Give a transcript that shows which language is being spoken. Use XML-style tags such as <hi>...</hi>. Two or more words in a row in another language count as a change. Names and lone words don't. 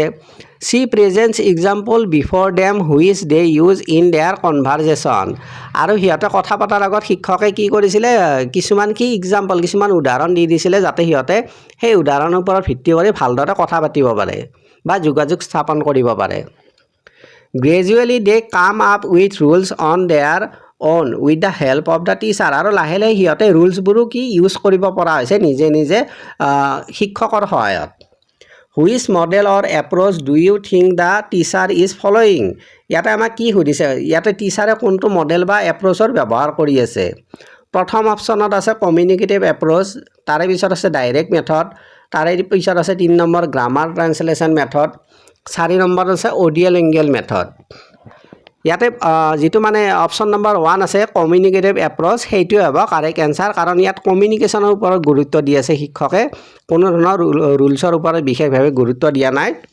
<en>she presents example before them which they use in their conversation</en> <as>আৰু সিহঁতে কথা পতাৰ আগত শিক্ষকে কি কৰিছিলে কিছুমান উদাহৰণ দি দিছিলে যাতে সিহঁতে সেই উদাহৰণৰ ওপৰত ভিত্তি কৰি ভালদৰে কথা পাতিব পাৰে বা যোগাযোগ স্থাপন কৰিব পাৰে</as> <en>gradually they come up with rules on their own with the help of the teacher</en> <as>আৰু লাহে লাহে সিহঁতে ৰুলছবোৰো কি ইউজ কৰিব পৰা হৈছে নিজে শিক্ষকৰ সহায়ত</as> <en>which model or approach do you think the teacher is following</en> <as>ইয়াতে আমাক কি সুধিছে ইয়াতে টিচাৰে কোনটো মডেল বা এপ্ৰ'চৰ ব্যৱহাৰ কৰি আছে প্ৰথম অপশ্যনত আছে</as> <en>communicative approach</en> <as>তাৰে পিছত আছে</as> <en>direct method</en> <as>তাৰে পিছত আছে 3 নম্বৰ</as> <en>grammar translation method</en> <as>4 নম্বৰত আছে</as> <en>audio lingual method</en> <as>ইয়াতে যিটো মানে</as> <en>option number</en> <as>1 আছে</as> <en>communicative approach</en> <as>সেইটোৱে হ'ব</as> <en>correct answer</en> <as>কাৰণ ইয়াত কমিউনিকেশ্যনৰ ওপৰত গুৰুত্ব দি আছে শিক্ষকে কোনো ধৰণৰ ৰুলছৰ ওপৰত বিশেষভাৱে গুৰুত্ব দিয়া নাই</as>